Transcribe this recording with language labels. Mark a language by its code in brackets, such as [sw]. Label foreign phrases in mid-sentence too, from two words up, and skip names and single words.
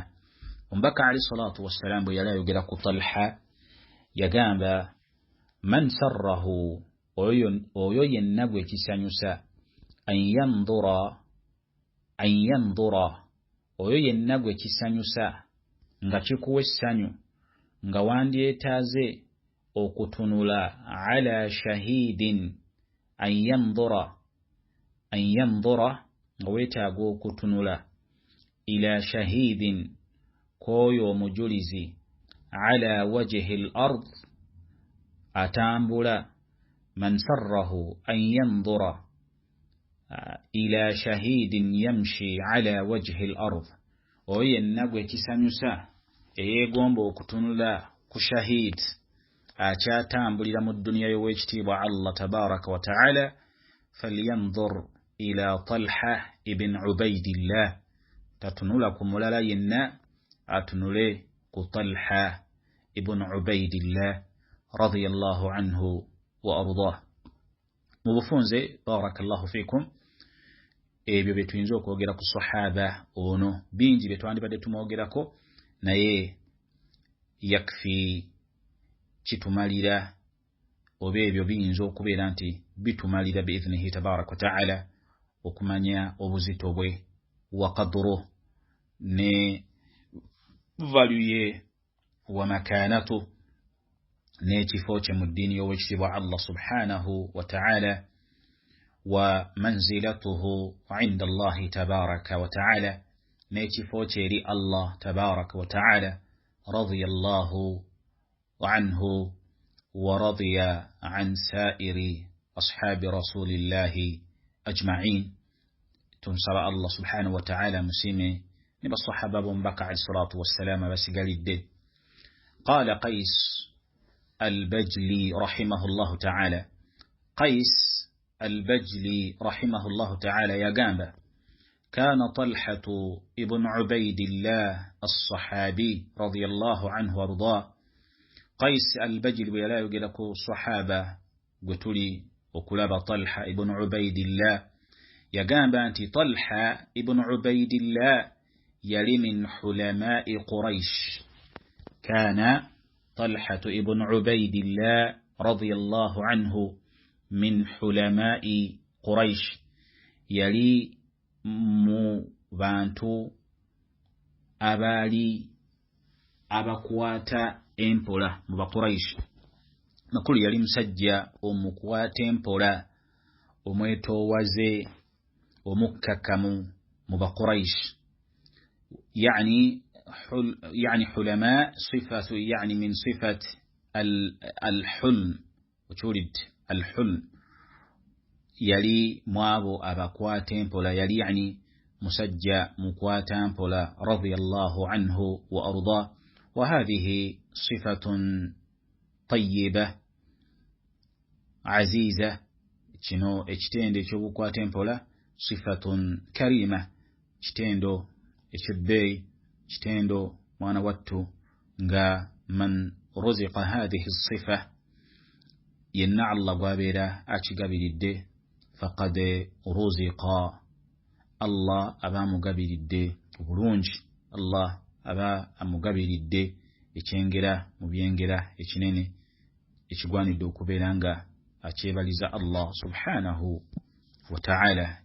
[lg] Omubaka [ar] عليه الصلاة والسلام [lg] bwe yali ayogera ku Talha yagamba [ar] من سره [lg] oyo yenna gwe kisanyusa an yandura oyo yenna gwe kisanyusa nga kikuwa essanyu nga wandyetaaze okutunula [ar] على شهيد أن ينظر [lg] nga weetaaga okutunula [ar] إلى شهيد [lg] koyo omujulizi [ar] على وجه الأرض atambula من سره أن ينظر إلى شهيد يمشي على وجه الأرض [lg] oyo yenna gwe kisanyusa eyeegomba okutunula ku shahid akyatambulira mu dduniya y'owekitiibwa Allah [ar] تبارك وتعالى فلينظر إلى طلحة بن عبيد الله [lg] tatunula ku mulala yenna atunule ku Talha ibn Ubaidillah [ar] رضي الله عنه وأرضاه. [lg] Mu bufunze [ar] بارك الله فيكم [lg] ebyo bye tuyinza okwogera ku sahaba ono bingi bye twandibadde tumwogerako naye yakfi kitumalira oba ebyo biyinza okubeera nti bitumalira [ar] بإذنه تبارك وتعالى [lg] okumanya obuzito bwe [ar] وقدر [lg] ne value [ar] ومكانة [lg] n'ekifo kye mu ddiini y'owekitiibwa Allah [ar] سبحانه وتعالى ومنزلته عند الله تبارك وتعالى [lg] n'ekifo kye eri Allah [ar] تبارك وتعالى رضي الله عنه ورضي عن سائر أصحاب رسول الله أجمعين. [lg] Tunsaba Allah [ar] سبحانه وتعالى [lg] musime ne basahaba bombaka [ar] عليه الصلاة والسلام [lg] basigalidde. [ar] قال قيس البجلي رحمه الله تعالى قيس البجلي رحمه الله تعالى yagamba كان طلحة ابن عبيد الله الصحابي رضي الله عنه وارضاه. قيس البجل ولا يقلك صحابة قتلي وكلاب طلحة ابن عبيد الله يقام بأنت طلحة ابن عبيد الله يلي من حلماء قريش. كان طلحة ابن عبيد الله رضي الله عنه من حلماء قريش يلي [lg] mu bantu abali abakwata empola mu Bakuraish. Makulu yali musajja omukwata empola omwetoowaze omukkakamu mu Bakuraish. [ar] يعني حلماء صفة يعني من صفة الحلم وتولد الحلم [lg] yali mwabo abakwata empola, yali yani musajja mukwata mpola [ar] رضي الله عنه وأرضاه. وهذه صفة طيبة عزيزة, [lg] kino ekitendo ekyobukwata empola [ar] صفة كريمة, [lg] kitendo ekyebbeeyi, kitendo mwana wattu nga [ar] من رزق هذه الصفة, [lg] yenna Allah gwabeera akigabiridde, [ar] فقد رزق, [lg] Allah aba amugabiridde obulungi, Allah aba amugabiridde ekyengera mu byengera ekinene ekigwanidde okubeera nga akyebaliza Allah [ar] سبحانه وتعالى.